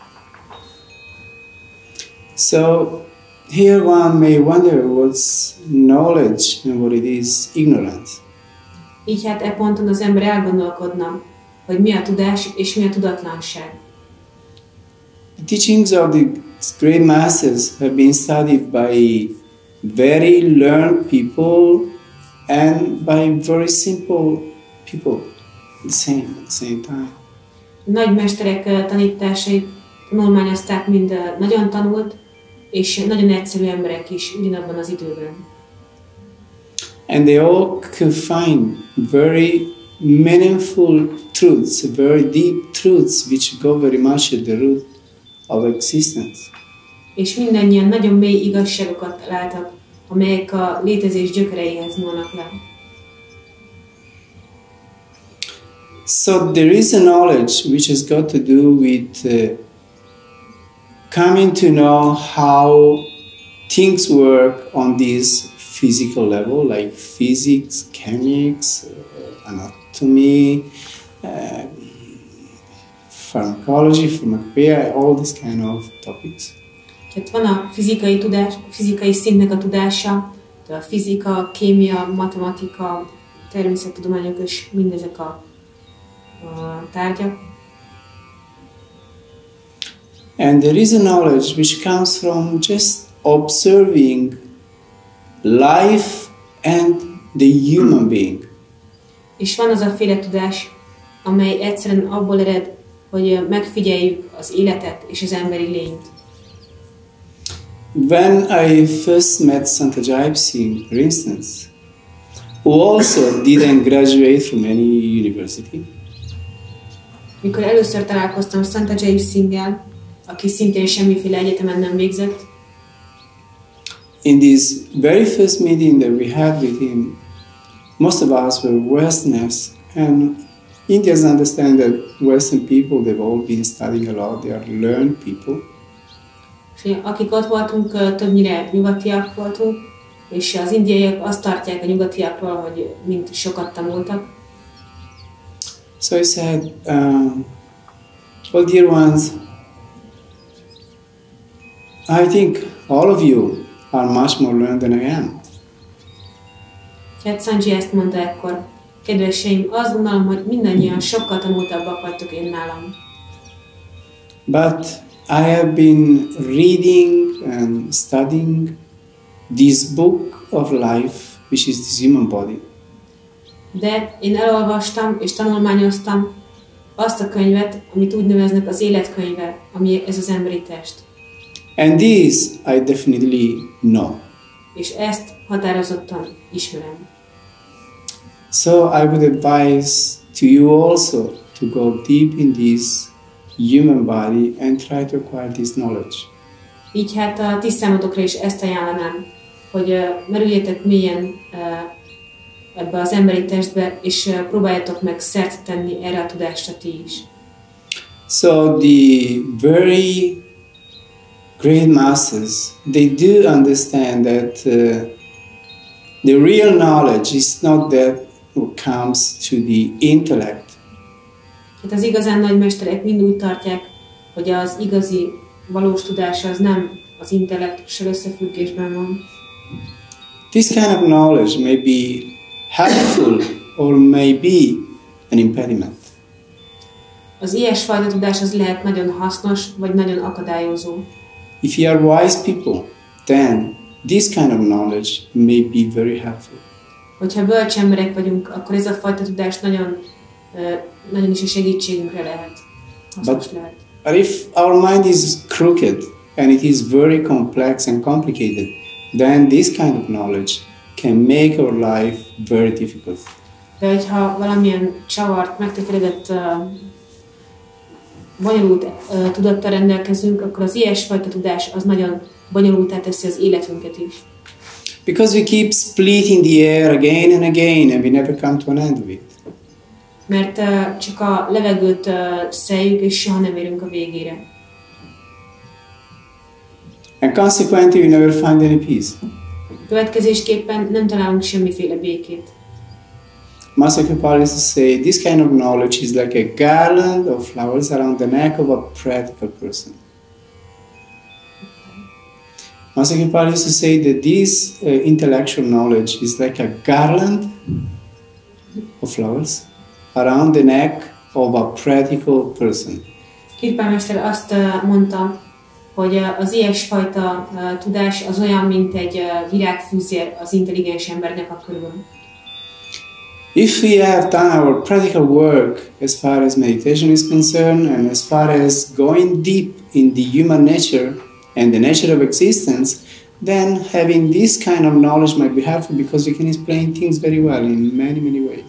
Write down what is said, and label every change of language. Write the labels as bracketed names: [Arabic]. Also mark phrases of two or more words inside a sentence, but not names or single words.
[English] So here one may wonder what's knowledge and what it is ignorance. [Hungarian] Így hát e ponton az ember elgondolkodna, hogy mi a tudás és mi a tudatlanság. [English] The teachings of the great masters have been studied by very learned people and by very simple people at the same time. [Hungarian] Nagy mesterek tanításait tanulmányozták mind nagyon tanult és nagyon egyszerű emberek is ugyanabban az időben. [English] And they all could find very meaningful truths, very deep truths which go very much at the root of existence. [Hungarian] És mindannyian nagyon mély igazságokat találtak, amelyek a létezés gyökereihez nyúlnak le. [English] So there is a knowledge which has got to do with coming to know how things work on this physical level, like physics, chemics, anatomy, pharmacology, pharmacopoeia, all these kind of topics. [Hungarian] Tehát van a fizikai tudás, fizikai szintnek a tudása, a fizika, kémia, matematika, természettudományok és mindezek a tárgyak. [English] And there is a knowledge which comes from just observing life and the human being. [Hungarian] És van az a féle tudás, amely egyszerűen abból ered, hogy megfigyeljük az életet és az emberi lényt. [English] When I first met Santa Jaip Singh, for instance, who also didn't graduate from any university, [Hungarian] mikor először találkoztam Santa Jaip Singh-el, aki szintén semmiféle egyetemen nem végzett, [English] in this very first meeting that we had with him, most of us were Westerners, and Indians understand that Western people, they've all been studying a lot, they are learned people. [Hungarian] És És akik ott voltunk, többnyire nyugatiak voltunk, és az indiaiak azt tartják a nyugatiakról, hogy mint sokat tanultak. [English] So he said, well, dear ones, I think all of you are much more learned than I am. [Hungarian] Tehát Sanji ezt mondta ekkor. Kedveseim, azt gondolom, hogy mindannyian sokkal tanultabbak vagytok én nálam. [English] But I have been reading and studying this book of life, which is this human body. [Hungarian] De én elolvastam és tanulmányoztam azt a könyvet, amit úgy neveznek az életkönyve, ami ez az emberi test. [English] And this I definitely know. [Hungarian] És ezt határozottan ismerem. [English] So I would advise to you also to go deep in this human body and try to acquire this knowledge. [Hungarian] Így hát a ti számotokra is ezt ajánlanám, hogy merüljetek mélyen ebbe az emberi testbe, és próbáljatok meg szert tenni erre a tudásra ti is. [English] So the very great masters, they do understand that the real knowledge is not that what comes to the intellect. [Hungarian] Hát az igazán nagy mesterek mind úgy tartják, hogy az igazi, valós tudás az nem az intellektussal összefüggésben van. [English] This kind of knowledge may be helpful or may be an impediment. [Hungarian] Az ilyesfajta tudás az lehet nagyon hasznos, vagy nagyon akadályozó. [English] If you are wise people, then this kind of knowledge may be very helpful. [Hungarian] Hogyha bölcs emberek vagyunk, akkor ez a fajta tudás nagyon is a segítségünkre lehet. Hasznos lehet. [English] But if our mind is crooked and it is very complex and complicated, then this kind of knowledge can make our life very difficult. [Hungarian] De hogyha valamilyen csavart, megtekeredett, bonyolult tudattal rendelkezünk, akkor az ilyesfajta tudás az nagyon bonyolultá teszi az életünket is. [English] Because we keep splitting the air again and again and we never come to an end of it. [Hungarian] Mert csak a levegőt szeljük, és soha nem érünk a végére. [English] And consequently, we never find any peace. [Hungarian] Következésképpen nem találunk semmiféle békét. [English] Master Sirio used to say, this kind of knowledge is like a garland of flowers around the neck of a practical person. Master Sirio used to say that this intellectual knowledge is like a garland of flowers around the neck of a practical person. [Hungarian] Kirpán mester azt mondta, hogy az ilyesfajta tudás az olyan, mint egy virágfűzér az intelligens embernek a körül. [English] If we have done our practical work as far as meditation is concerned and as far as going deep in the human nature and the nature of existence, then having this kind of knowledge might be helpful because we can explain things very well in many, many ways.